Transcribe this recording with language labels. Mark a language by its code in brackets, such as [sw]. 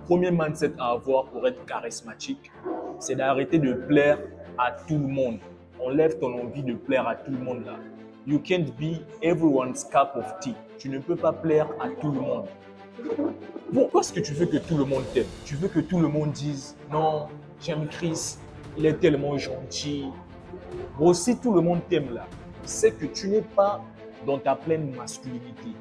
[fr] Premier mindset à avoir pour être charismatique, c'est d'arrêter de plaire à tout le monde. Enlève ton envie de plaire à tout le monde là. [en] You can't be everyone's cup of tea. [fr] Tu ne peux pas plaire à tout le monde. Pourquoi est-ce que tu veux que tout le monde t'aime? Tu veux que tout le monde dise « Non, j'aime Chris, il est tellement gentil. » Bon, si tout le monde t'aime là, c'est que tu n'es pas dans ta pleine masculinité.